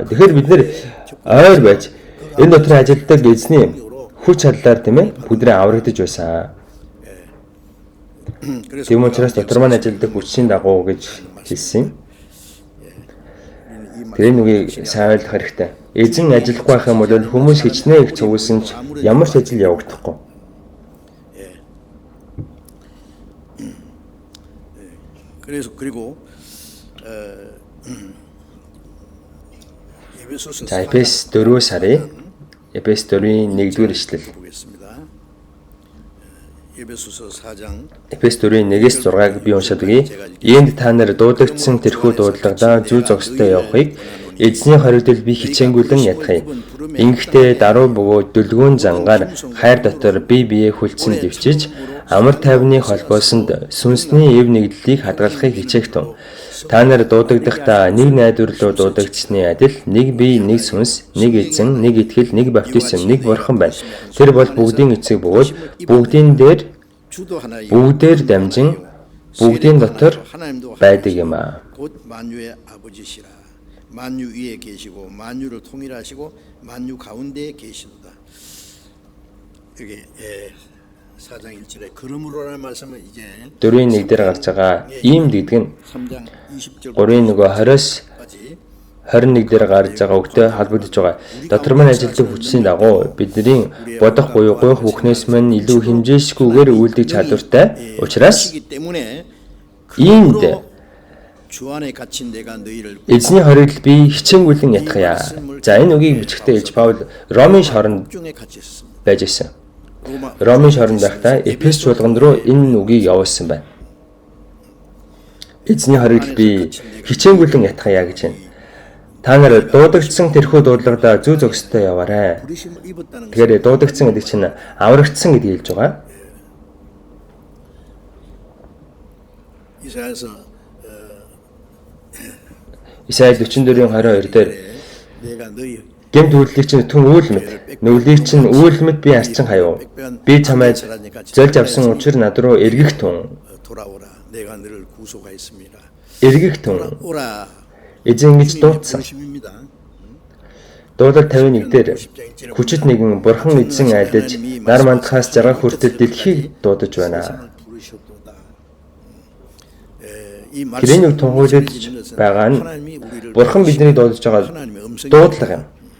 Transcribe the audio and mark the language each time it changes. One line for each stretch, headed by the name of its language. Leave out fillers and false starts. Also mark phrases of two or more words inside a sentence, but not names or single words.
Mongolian: Тэгэхээр бид нэр ойр байж энэ дотор ажилладаг эзний хүч чадлаар тийм ээ бүдрээ аврагдаж байсан.
Korean: 그래서
Mongolian: Тийм учраас дотор маань ажилладаг хүчийн дагуу гэж хэлсэн. Тэр энэ үгийг сайн ойлгох хэрэгтэй. Эзэн ажиллахгүй байх юм бол хүмүүс хичнээн их цугулсан ч ямар ч ажил явагдахгүй.
Korean: 그래서 그리고
Mongolian: За Эфес 4 сарын Эфес 4-ийн 1-р ишлэл.
Korean: 보겠습니다. 에베소서 4장
Mongolian: Эфес 4-ийн 1-ээс 6-ыг би уншаад өгье. Иймд та нар дуудагдсан тэрхүү дуудлагадаа зүй зогстой явахыг эзний хоригдол би хичээнгүйлэн ятгая. Ингэхдээ даруй бөгөөд дүлгүүн зангаар хайр дотор бие биеэ хүлцэн дэвчиж амар тайвны холбоосонд сүнсний эв нэгдлийг хадгалахыг хичээх тун. Та нар дуудагдахдаа нэг найдвар руу дуудагдсны адил нэг бие, нэг сүнс, нэг эзэн, нэг итгэл, нэг баптизм, нэг бурхан байна. Тэр бол бүгдийн эцэг бөгөөд бүгдийн дээр
Korean: 주도 하나의
Mongolian: бүгдээр дамжин бүгдийн дотор байдаг юм аа.
Korean: 곧 만유의 아버지시라. 만유 위에 계시고 만유를 통일하시고 만유 가운데에 계시도다. 여기 4장 1절에 그러므로라는 말씀은 이제
Mongolian: 4-ийн 1 дээр гарч байгаа ийм гэдэг нь
Korean: 3장 20절
Mongolian: 3-ийн нөгөө 20-с 21 дээр гарч байгаа үгтэй холбогдож байгаа. Дотор маань ажилтг хүчний дагуу бидний бодох буюу гойх бүхнээс мань илүү хэмжээшгүйгээр үйлдэх чадвартай учраас иймд
Korean: 주 안에 갇힌 내가 너희를
Mongolian: эзний хоригдол би хичээнгүйлэн ятгая. За энэ үгийг бичгтээ Илж Паул Ромын шоронд
Korean: 중에 갇혔습니다.
Mongolian: байж ирсэн. Ромын шоронд байхдаа Эфес чуулганд руу энэ үгийг явуулсан байна. Эзний хоригдол би хичээнгүйлэн ятгая гэж байна. Та нар дуудагдсан тэрхүү дуудлагадаа зүй зогстой яваарай.
Korean: 부르심을 입었다는
Mongolian: Тэгэхээр дуудагдсан гэдэг чинь аврагдсан гэдгийг хэлж байгаа.
Korean: 이사야서
Mongolian: Исаил 44-ийн 22 дээр
Korean: 내가 너희
Mongolian: гэмт үйлдэлийг чинь түн үйл мэд, нүглийг чинь үйл мэд би арчин хаяв. Би чамайг зольж авсан учир над руу эргэх тун.
Korean: 돌아오라. 내가 너를 구속하였습니다.
Mongolian: Эргэх тун.
Korean: 오라.
Mongolian: Эзэн гэж дуудсан.
Korean: 부르심입니다.
Mongolian: Дуулал 51 дээр хүчит нэгэн бурхан эзэн айлдаж нар мандахаас жаргах хүртэл дэлхийг дуудаж байна.
Korean: 부르셨도다.
Mongolian: Тэрийн үг тунхаглаж байгаа нь бурхан бидний дуудаж байгаа дуудлага юм.